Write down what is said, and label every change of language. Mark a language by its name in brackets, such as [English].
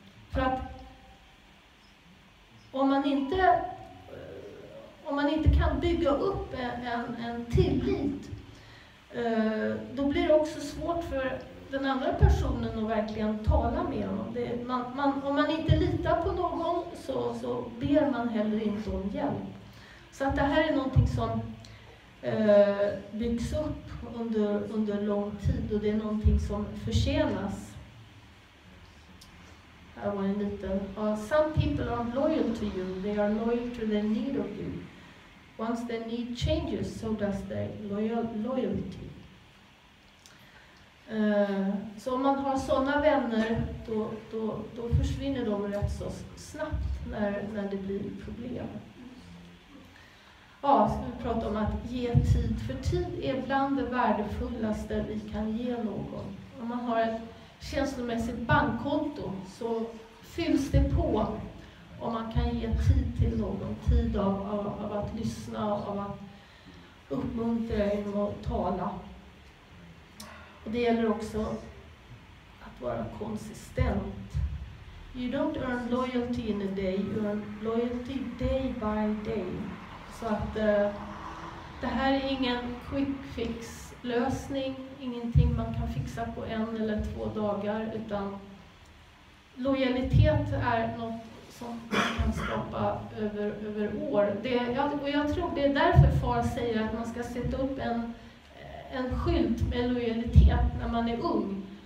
[Swedish] För att om man inte kan bygga upp en tillit, då blir det också svårt för den andra personen att verkligen tala med honom. Om man inte litar på någon så ber man heller inte om hjälp. Så att det här är någonting som byggs upp under lång tid, och det är någonting som förtjänas. Här var en liten. [English] Some people aren't loyal to you, they are loyal to their need of you. Once their need changes, so does their loyalty. [Swedish] Så om man har sådana vänner, då försvinner de rätt så snabbt när det blir problem. Ja, ska vi prata om att ge tid. För tid är bland det värdefullaste vi kan ge någon. Om man har ett känslomässigt bankkonto så fylls det på om man kan ge tid till någon. Tid av att lyssna, av att uppmuntra genom att tala. Och det gäller också att vara konsistent. [English] You don't earn loyalty in a day, you earn loyalty day by day. [Swedish] Så att det här är ingen quick fix lösning, ingenting man kan fixa på 1 eller 2 dagar, utan lojalitet är något som man kan skapa över år. Och jag tror det är därför far säger att man ska sätta upp en skylt med lojalitet när man är ung.